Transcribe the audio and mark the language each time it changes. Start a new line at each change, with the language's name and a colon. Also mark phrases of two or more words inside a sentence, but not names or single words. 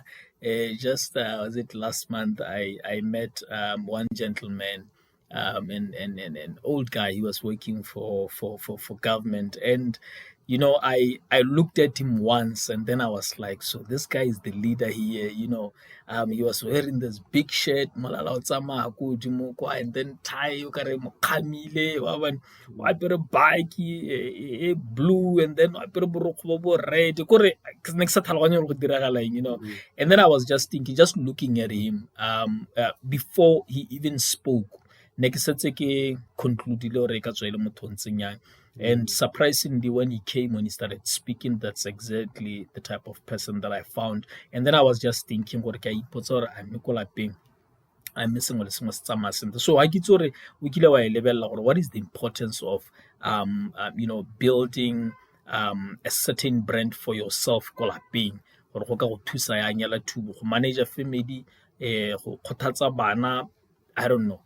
English: Just was it last month I met one gentleman, and an old guy. He was working for government, and I looked at him once and then I was like, so this guy is the leader here. He was wearing this big shirt,
Tswana: malala o tsamaya ko godimo kwa,
English: and then
Tswana: tie o kare mo khamile wa bona, o apere bike blue,
English: and then
Tswana: o apere borokgo bo red kore ne ke sa tlhaloganya go diragala eng.
English: And then I was just thinking, just looking at him before he even spoke,
Tswana: ne ke setse ke concludile gore ka tswele motho o ntseng yang.
English: And surprisingly, when he started speaking, that's exactly the type of person that I found. And then I was just thinking, I'm missing what is. So I get to what is the importance of building a certain brand for yourself, being or to manage a family, I don't know.